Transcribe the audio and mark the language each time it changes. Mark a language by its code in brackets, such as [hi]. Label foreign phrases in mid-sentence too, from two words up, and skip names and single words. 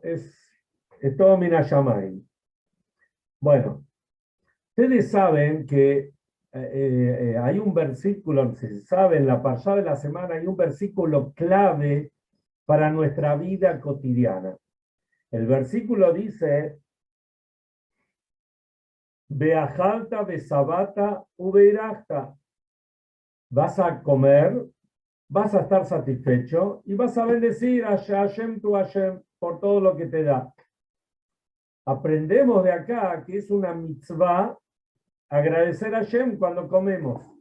[es] Es todo Minashamay. Bueno, ustedes saben que hay un versículo, se sabe, en la Parshá de la semana hay un versículo clave para nuestra vida cotidiana. El versículo dice, [he] ואכלת ושבעת וברכת. [es] Vas a comer, vas a estar satisfecho y vas a bendecir a Hashem tu Hashem por todo lo que te da. Aprendemos de acá que es una mitzvah agradecer a Hashem cuando comemos.